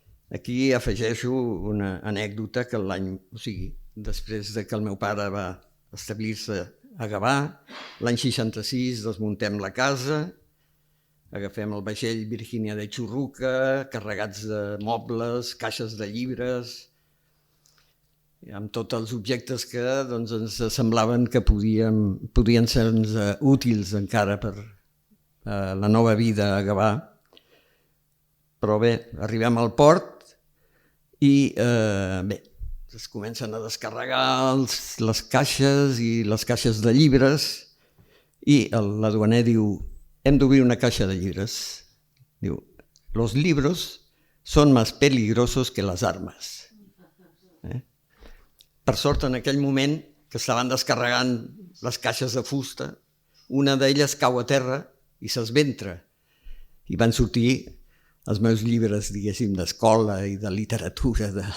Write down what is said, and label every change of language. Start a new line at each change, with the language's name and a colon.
Catalan: Aquí afegeixo una anècdota que després que el meu pare va establir-se a Gavà, l'any 66 desmuntem la casa, agafem el vaixell Virgínia de Churruca, carregats de mobles, caixes de llibres, amb tots els objectes que ens semblaven que podien ser útils encara per la nova vida a Gavà. Però bé, arribem al port i es comencen a descarregar les caixes i les caixes de llibres i l'aduaner diu, hem d'obrir una caixa de llibres.
Spanish: Diu, los libros son más peligrosos que las armas.
Catalan: Per sort, en aquell moment que estaven descarregant les caixes de fusta, una d'elles cau a terra i s'esventra. I van sortir els meus llibres, diguéssim, d'escola i de literatura.